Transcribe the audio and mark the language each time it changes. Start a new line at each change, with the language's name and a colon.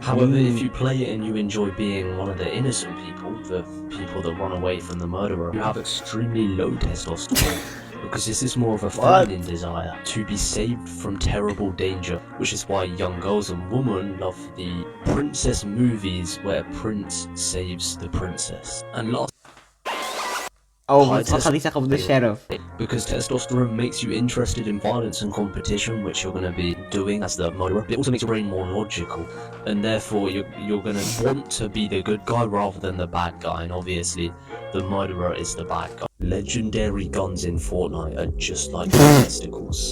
English: However, if you play it and you enjoy being one of the innocent people, the people that run away from the murderer, you have extremely low testosterone. Because this is more of a feminine desire, to be saved from terrible danger, which is why young girls and women love the princess movies where a prince saves the princess. And last...
Dutch: Wat gaat hij zeggen over de sheriff?
English: Because testosterone makes you interested in violence and competition, which you're going to be doing as the murderer. It also makes your brain more logical, and therefore you're going to want to be the good guy rather than the bad guy, and obviously the murderer is the bad guy. Legendary guns in Fortnite are just like testicles.